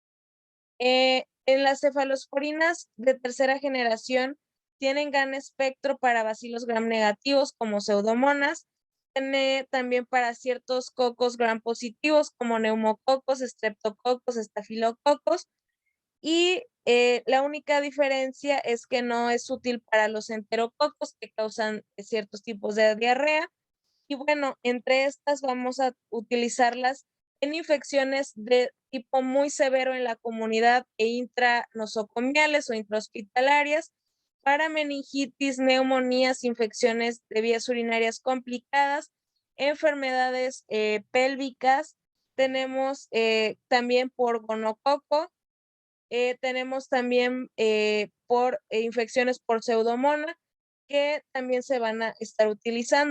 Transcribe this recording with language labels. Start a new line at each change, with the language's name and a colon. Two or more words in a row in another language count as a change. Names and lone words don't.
Spanish: En las cefalosporinas de tercera generación tienen gran espectro para bacilos gram negativos como pseudomonas, tiene también para ciertos cocos gram positivos como neumococos, streptococos, estafilococos, y la única diferencia es que no es útil para los enterococos que causan ciertos tipos de diarrea. Y bueno, entre estas vamos a utilizarlas en infecciones de tipo muy severo en la comunidad e intranosocomiales o intrahospitalarias, para meningitis, neumonías, infecciones de vías urinarias complicadas, enfermedades pélvicas. Tenemos también por gonococo, tenemos también por infecciones por pseudomona, que también se van a estar utilizando.